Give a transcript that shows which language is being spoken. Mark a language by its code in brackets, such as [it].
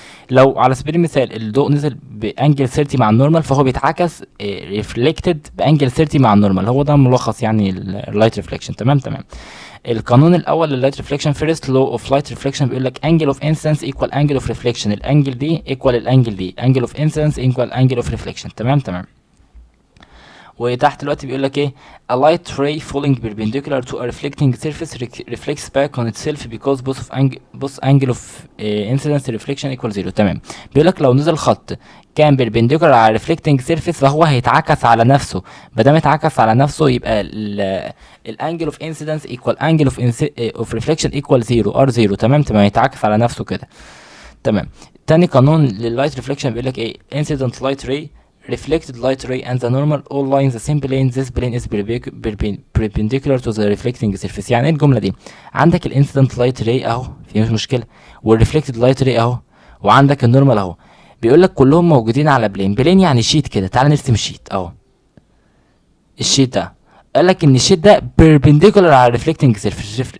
[ar] لو على سبيل المثال الضوء نزل بانجل 30 مع النورمال، فهو بيتعكس ريفلكتد بانجل 30 مع النورمال. هو ده ملخص يعني اللايت ريفليكشن. تمام. القانون الاول لللايت ريفليكشن، فيرست لو اوف لايت ريفليكشن، بيقول لك انجل اوف انسيدنس ايكوال انجل اوف ريفليكشن. الانجل دي ايكوال الانجل دي، انجل اوف انسيدنس ايكوال انجل اوف ريفليكشن. تمام. وتحت دلوقتي بيقول لك ايه، [en] a light ray falling perpendicular to a reflecting surface reflects back on itself because both angle of incidence reflection equal 0. [ar] تمام. بيقول لك لو نزل خط كان perpendicular على reflecting surface فهو هيتعكس على نفسه. ما دام اتعكس على نفسه يبقى الانجل اوف انسيدنس ايكوال انجل اوف ريفليكشن ايكوال 0 r0. تمام. هيتعكس على نفسه كده. تمام. تاني قانون لللايت ريفليكشن بيقول لك ايه، [en] incident light ray reflected light ray and the normal all lie in the same plane. This plane is perpendicular to the reflecting surface. [ar] يعني ايه الجمله دي؟ عندك الانسيدنت لايت راي اهو، في مش مشكله، والريفلكتد لايت راي اهو، وعندك النورمال اهو. بيقول لك كلهم موجودين على بلين يعني شيت كده. تعال نرسم شيت اهو. الشيت ده قال لك ان الشيت ده perpendicular على الريفلكتنج سيرفيس.